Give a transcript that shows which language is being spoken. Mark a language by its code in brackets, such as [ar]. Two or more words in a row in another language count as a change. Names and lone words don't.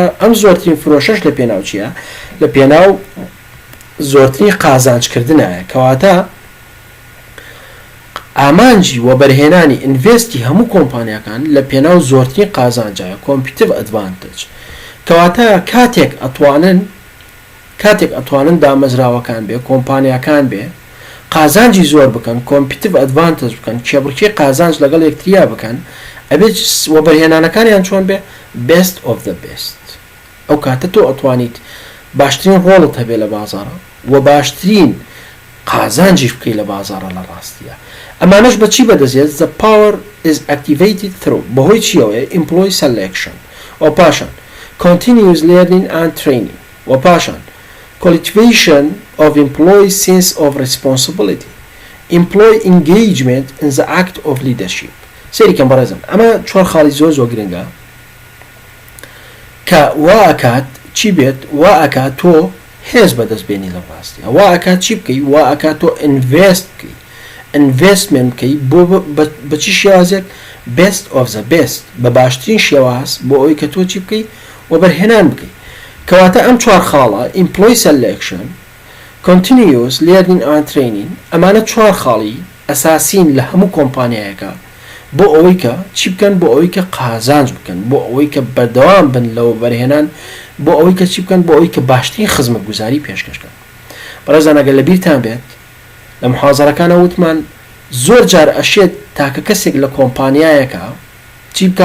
[ckb] ئەم زۆرترین فرۆشەش لە پێناو چییە؟ لە پێناو زۆرترین قازانجکردنایە، کەواتە ئامانجی و بەرهێنانی ئینڤێستی هەموو کۆمپانیەکان لە پێناو زۆرترین قازانجایە، [en] competitive advantage. [ckb] کەواتە کاتێک ئەتوانن دامەزراوەکان بێ، کۆمپانیەکان بێ قازانجی زۆر بکەن، [en] competitive advantage [ckb] بکەن، کێبڕکێ قازانج لەگەڵ یەکتریا بکەن، ئەبێت و بەرهێنانەکانیان چۆن بێ؟ [en] best of the best. [ckb] ئەو کاتە تۆ ئەتوانیت باشترین ڕۆڵت هەبێ لە بازاڕە و باشترین قازانجی بکەی لە بازاڕە لە ڕاستیە. ئەمانەش بەچی بەدەزێت؟ [en] the power is activated through [ckb] بەهۆی چیەوەیە؟ [en] employee selection و پاشان continuous learning and training و پاشان cultivation of employee sense of responsibility, employee engagement in the act of leadership. [ckb] سەریکەم بەڕێزم ئەمە چوار خاڵی زۆر گرنگە کە وا ئەکات چی بێت؟ وا ئەکات تۆ هێز بەدەستبێنی لە ڕاستیە، وا ئەکات چی بکەی؟ وا ئەکات تۆ ئینڤێست بکەی، ئینڤێستمنت بکەی بۆ بەچی شێوازێک؟ [en] best of the best، [ckb] بە باشترین شێواز بۆ ئەوەی کە تۆ چی بکەی و بەرهێنان بکەی. کەواتە ئەم چوار خاڵە [en] employee selection، continuous learning and training، [ckb] ئەمانە چوار خاڵی ئەساسین لە هەموو کۆمپانیایەکە بۆ ئەوەی کە چی بکەن؟ بۆ ئەوەی کە قازانج بکەن، بۆ ئەوەی کە بەردەوام بن لەوە بەرهێنان، بۆ ئەوەی کە چی بکەن؟ بۆ ئەوەی کە باشترین خزمەتگوزاری پێشکەشکەن. بەڕێزان ئەگەر لە بیرتان بێت لە محاظرەکانە وتمان زۆر جار ئەشێت تاکە کەسێک لە کۆمپانیایەکە چی بکات؟